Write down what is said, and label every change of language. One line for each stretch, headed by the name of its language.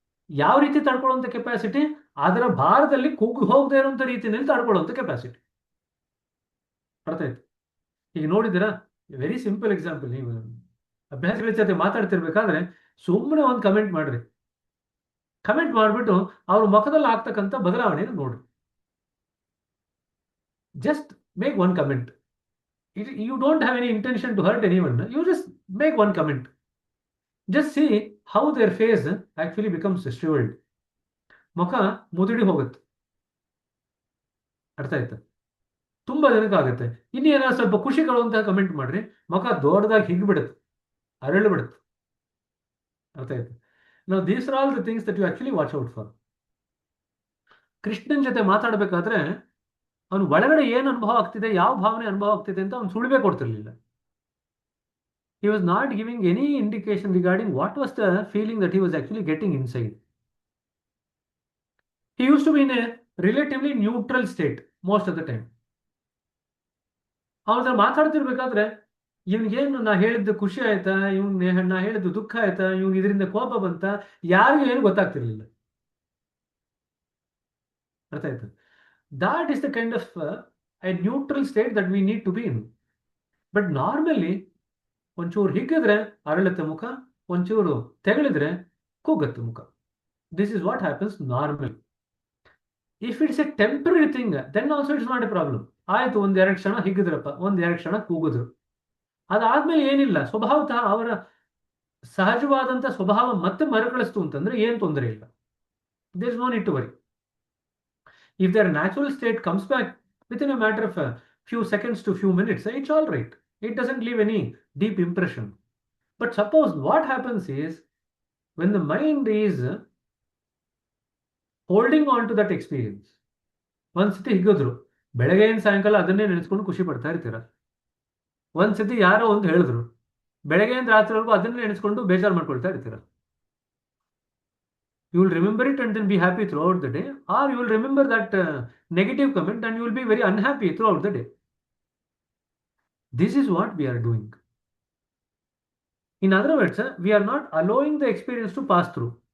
Kannada: ಯಾವ ರೀತಿ ತಡ್ಕೊಳ್ಳುವಂತ ಕೆಪಾಸಿಟಿ? ಅದರ ಭಾರದಲ್ಲಿ ಕುಗ್ಗಿ ಹೋಗದೆ ಇರುವಂತ ರೀತಿಯಲ್ಲಿ ತಡ್ಕೊಳ್ಳುವಂತ ಕೆಪಾಸಿಟಿ. ಅರ್ಥ ಆಯ್ತು? ಈಗ ನೋಡಿದಿರಾ,
English: Very simple example.
Kannada: ನೀವು ಅಭ್ಯಾಸಗಳ ಜೊತೆ ಮಾತಾಡ್ತಿರ್ಬೇಕಾದ್ರೆ ಸುಮ್ಮನೆ ಒಂದು ಕಮೆಂಟ್ ಮಾಡ್ರಿ. ಕಮೆಂಟ್ ಮಾಡಿಬಿಟ್ಟು ಅವ್ರ ಮುಖದಲ್ಲಿ ಆಗ್ತಕ್ಕಂಥ ಬದಲಾವಣೆಯನ್ನು ನೋಡ್ರಿ.
English: Just make one comment. You don't have any intention to hurt anyone. You just make one comment. Just see how their face actually becomes shriveled.
Kannada: ಮುಖ ಮುದುಡಿ ಹೋಗುತ್ತೆ. ಅರ್ಥ ಆಯ್ತಾ? ತುಂಬಾ ಜನಕ್ಕೆ ಆಗುತ್ತೆ. ಇನ್ನೇನಾದ್ರು ಸ್ವಲ್ಪ ಖುಷಿ ಕೊಡುವಂತಹ ಕಮೆಂಟ್ ಮಾಡ್ರಿ, ಮುಖ ದೊಡ್ಡದಾಗಿ ಹಿಗ್ಬಿಡುತ್ತೆ, ಅರಳು ಬಿಡುತ್ತೆ. ಅರ್ಥ ಆಯ್ತು? ನಾವು
English: These are all the things that you actually watch out for.
Kannada: Krishnan ಜೊತೆ ಮಾತಾಡಬೇಕಾದ್ರೆ ಅವನು ಒಳಗಡೆ ಏನು ಅನುಭವ ಆಗ್ತಿದೆ, ಯಾವ ಭಾವನೆ ಅನುಭವ ಆಗ್ತಿದೆ ಅಂತ ಅವ್ನು ಸುಳಿವೆ ಕೊಡ್ತಿರ್ಲಿಲ್ಲ.
English: He was not giving any indication regarding what was the feeling that he was actually getting inside. He used to be in a relatively neutral state most of the time.
Kannada: ಅವನ ಮಾತಾಡ್ತಿರ್ಬೇಕಾದ್ರೆ ಇವನಿಗೇನು ನಾ ಹೇಳಿದ್ದು ಖುಷಿ ಆಯ್ತಾ, ನಾ ಹೇಳಿದ್ದು ದುಃಖ ಆಯ್ತಾ, ಇವ್ನಿಗೆ ಇದರಿಂದ ಕೋಪ ಬಂತ, ಯಾರಿಗೂ ಏನು ಗೊತ್ತಾಗ್ತಿರ್ಲಿಲ್ಲ. ಅರ್ಥ ಆಯ್ತು?
English: That is the kind of a neutral state that we need to be in. But normally
Kannada: ಒಂಚೂರು ಹಿಗ್ಗಿದ್ರೆ ಅರಳುತ್ತೆ ಮುಖ, ಒಂಚೂರು ತೆಗಳಿದ್ರೆ ಕೂಗುತ್ತೆ ಮುಖ.
English: This is what happens normally. If it's a temporary thing, then also it's not a problem.
Kannada: ಆಯ್ತು, ಒಂದೆರಡು ಕ್ಷಣ ಹಿಗ್ಗಿದ್ರಪ್ಪ, ಒಂದೆರಡು ಕ್ಷಣ ಕೂಗಿದ್ರು, ಅದಾದ್ಮೇಲೆ ಏನಿಲ್ಲ, ಸ್ವಭಾವತಃ ಅವರ ಸಹಜವಾದಂಥ ಸ್ವಭಾವ ಮತ್ತೆ ಮರುಕಳಿಸ್ತು ಅಂತಂದ್ರೆ ಏನು ತೊಂದರೆ ಇಲ್ಲ.
English: There is no need to worry. If their natural state comes back within a matter of a few seconds to few minutes, it's all right. It doesn't leave any deep impression. But suppose what happens is, when the mind is holding on to that experience,
Kannada: ಒಂದ್ಸತಿ ಹಿಗ್ಗಿದ್ರು, ಬೆಳಗ್ಗೆಯಿಂದ ಸಾಯಂಕಾಲ ಅದನ್ನೇ ನೆನೆಸ್ಕೊಂಡು ಖುಷಿ ಪಡ್ತಾ ಇರ್ತೀರ. ಒಂದ್ಸತಿ ಯಾರೋ ಒಂದು ಹೇಳಿದ್ರು, ಬೆಳಗ್ಗೆಯಿಂದ ರಾತ್ರಿವರೆಗೂ ಅದನ್ನೇ ನೆನೆಸ್ಕೊಂಡು ಬೇಜಾರು ಮಾಡ್ಕೊಳ್ತಾ ಇರ್ತೀರ.
English: You will remember it and then be happy throughout the day, or you will remember that negative comment and you will be very unhappy throughout the day. This is what we are doing. In other words, we are not allowing the experience to pass through.